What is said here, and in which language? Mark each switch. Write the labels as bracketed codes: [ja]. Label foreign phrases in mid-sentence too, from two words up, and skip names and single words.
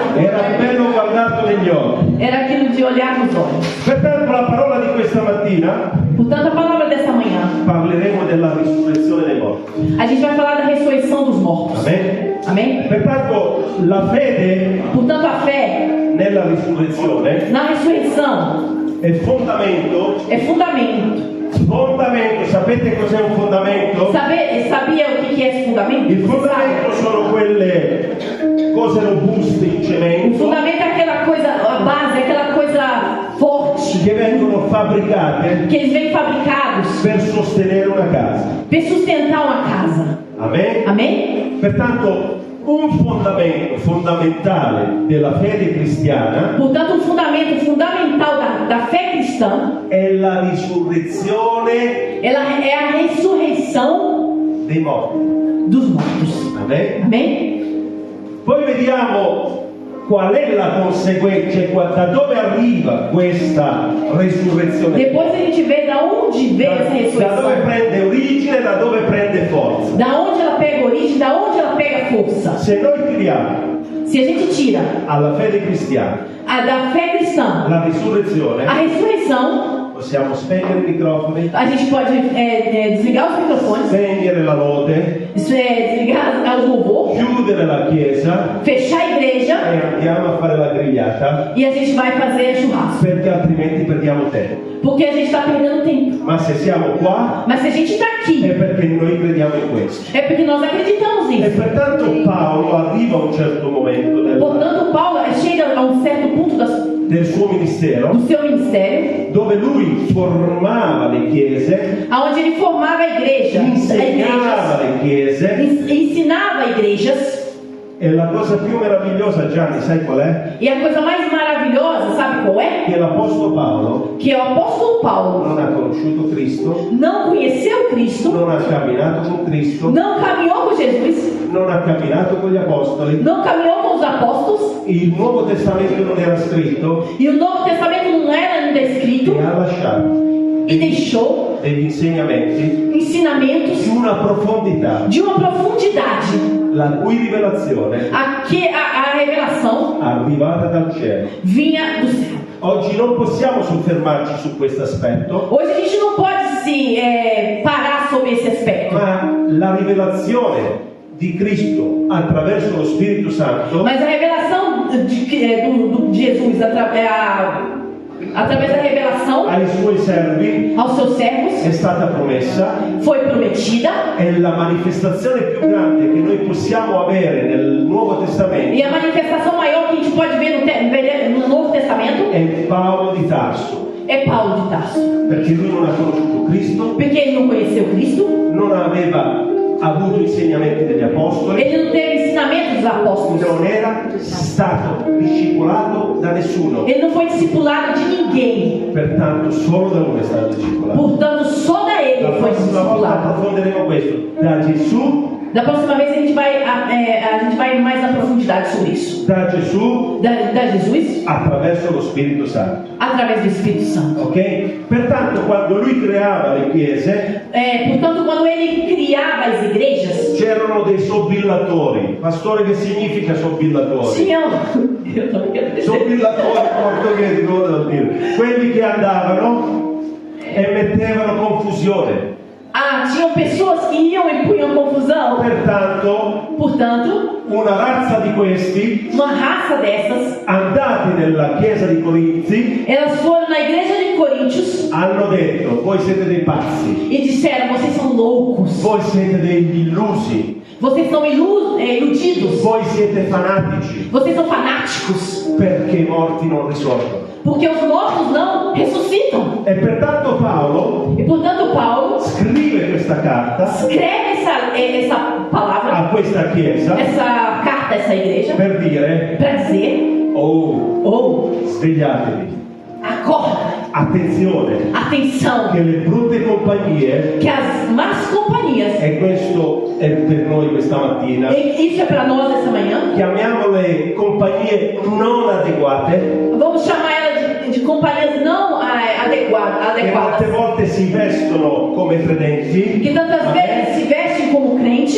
[it] Amen. Era bello guardarlo negli occhi. [pt] Era aquilo de olhar nos olhos. [it] Pertanto, la parola di questa mattina [pt] Portanto, a palavra dessa manhã, [it] parleremo della risurrezione dei morti. [pt] a gente vai falar da ressurreição dos mortos. [it] Amen. [pt] Amém? [it] Pertanto, la fede [pt] Portanto, a fé [it] nella risurrezione [pt] na ressurreição [it] è fondamento. [pt] é fundamento. [it] Fondamento, sapete cos'è un fondamento? [pt] Sabia o que é esse fundamento? [it] Il [pt] Você sabe? [it] fondamento sono quelle cose robuste in [pt] O [it] cemento [pt] fundamento é aquela coisa, a base, é aquela coisa forte [it] che vengono fabbricate [pt] que eles vêm fabricados [it] per sostenere una casa. [pt] para sustentar uma casa. [it] Amen? [pt] Amém? [it] Pertanto, un fondamento fondamentale della fede cristiana [pt] Portanto, um fundamento fundamental da fé cristã, [it] è la risurrezione [pt] ela é a ressurreição [it] dei morti. [pt] dos mortos. [it] Amen? [pt] Amém? [it] Poi vediamo qual è la conseguenza, da dove arriva questa risurrezione. [pt] Depois a gente vê da onde veio essa [it] Da dove [pt] ressurreição. [it] prende origine, da dove prende forza. [pt] Da onde ela pega origem, da onde ela pega força. [it] Se noi tiriamo [pt] Se a gente tira [it] alla fede cristiana [pt] da fé cristã [it] la risurrezione, [pt] a ressurreição, [it] possiamo spegnere i microfoni, [pt] a gente pode desligar os microfones, [it] spegnere la lode, [pt] desligar o louvor, [it] chiudere la chiesa [pt] fechar a igreja [it] e andiamo a fare la grigliata, [pt] e a gente vai fazer churrasco. [it] perché altrimenti perdiamo tempo. [pt] Porque a gente está perdendo tempo. [it] Ma se siamo qua [pt] Mas se a gente está [it] è [pt] aqui, [it] perché noi crediamo in questo. [pt] é porque nós acreditamos [it] E [pt] nisso. [it] pertanto Paolo arriva a un certo momento [pt] Portanto, Paulo chega a um certo ponto [it] del suo ministero [pt] do seu ministério, [it] dove lui formava le chiese, [pt] aonde ele formava a igreja, [it] insegnava le chiese, [pt] ensinava igrejas. [it] e la cosa più meravigliosa, Gianni, sai qual è? [pt] E a coisa mais maravilhosa, sabe qual é? [it] Che l'Apostolo Paolo [pt] Que o apóstolo Paulo [it] non ha conosciuto Cristo, [pt] não conheceu Cristo, [it] non ha camminato con Cristo, [pt] não caminhou com Jesus, [it] non ha camminato con gli Apostoli [pt] não caminhou com os apóstolos [it] il Nuovo Testamento non era scritto [pt] E o Novo Testamento não era ainda escrito. [it] e ha lasciato [pt] E deixou [it] degli insegnamenti [pt] ensinamentos [it] di una profondità, [pt] de uma profundidade. [it] la cui rivelazione [pt] A revelação [it] arrivata dal cielo. [pt] vinha do céu. [it] Oggi non possiamo soffermarci su questo aspetto, [pt] Hoje a gente não pode se parar sobre esse aspecto. [it] ma la rivelazione di Cristo attraverso lo Spirito Santo [pt] Mas a revelação de Jesus através da revelação [it] ai suoi servi [pt] aos seus servos [it] è stata promessa, [pt] foi prometida. [it] è la manifestazione più grande che noi possiamo avere nel Nuovo [pt] E [it] Testamento. [pt] a manifestação maior que a gente pode ver no Novo Testamento [it] È Paolo di Tarso, [pt] é Paulo de Tarso. [it] perché lui non ha conosciuto Cristo, [pt] Porque ele não conheceu Cristo, [it] non aveva avuto insegnamenti degli apostoli, [pt] ele não teve ensinamento dos apóstolos, [it] non era stato discepolato da nessuno, [pt] ele não foi discipulado de ninguém. [it] pertanto solo da lui è stato discepolato. [pt] Portanto, só da ele [it] La [pt] foi [it] prossima volta [pt] discipulado. [it] approfondiremo questo, da Gesù, [pt] Da próxima vez a gente vai mais na profundidade sobre isso. [it] da Gesù [pt] Da Jesus [it] attraverso lo Spirito Santo. [pt] através do Espírito Santo. [it] Ok? Pertanto quando lui creava le chiese [pt] Portanto, quando ele criava as igrejas, [it] c'erano dei sobillatori. Pastore, che significa sobillatori? [pt] tinham. Eu também quero dizer. [it] Sobillatori in portoghese, come devo dire? Quelli che andavano e mettevano confusione. [pt] Tinham pessoas que iam e punham confusão. [it] Pertanto, [pt] Portanto, [it] una razza di questi, [pt] uma raça dessas, [it] andati nella chiesa di Corinzi, [pt] elas foram na igreja de Coríntios [it] hanno detto: voi siete dei pazzi, [pt] e disseram: vocês são loucos, [it] voi siete degli illusi, [pt] vocês são iludidos, [it] voi siete fanatici, [pt] vocês são fanáticos, [it] perché i morti non risorgono. [pt] porque os mortos não ressuscitam. [it] E pertanto Paolo [pt] E portanto, Paulo [it] scrive questa carta [pt] escreve essa palavra, [it] a questa chiesa [pt] essa carta a essa igreja, [it] per dire: [pt] para dizer: [it] oh, svegliatevi, [pt] acorda, [it] attenzione, [pt] atenção, [it] che le brutte compagnie, [pt] que as más companhias, [it] e questo è per noi questa mattina, [pt] e isso é para nós essa manhã, [it] chiamiamole compagnie non adeguate, [pt] vamos chamar ela de companhias não [it] che molte [pt] adequadas, [it] volte si vestono come credenti, [pt] que tantas vezes se vestem como crentes.